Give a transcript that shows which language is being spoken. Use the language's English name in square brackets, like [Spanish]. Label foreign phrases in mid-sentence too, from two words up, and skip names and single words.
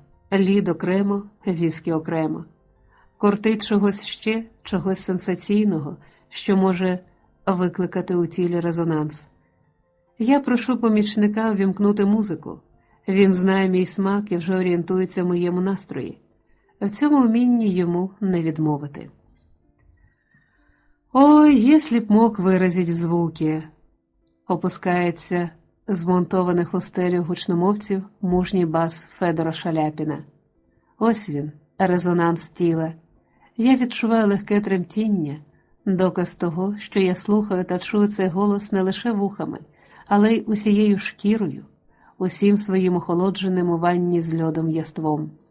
[Ukrainian] Лід окремо, віскі окремо. Кортить чогось ще, чогось сенсаційного, що може викликати у тілі резонанс. Я прошу помічника увімкнути музику. Він знає мій смак і вже орієнтується в моєму настрої. В цьому вмінні йому не відмовити. [Russian] «Ой, если б мог выразить в звуки!» [Ukrainian] Опускається з монтованих у стелю гучномовців мужній бас Федора Шаляпіна. Ось він, резонанс тіла. Я відчуваю легке тремтіння, доказ того, що я слухаю та чую цей голос не лише вухами, але й усією шкірою, усім своїм охолодженим у ванні з льодом єством.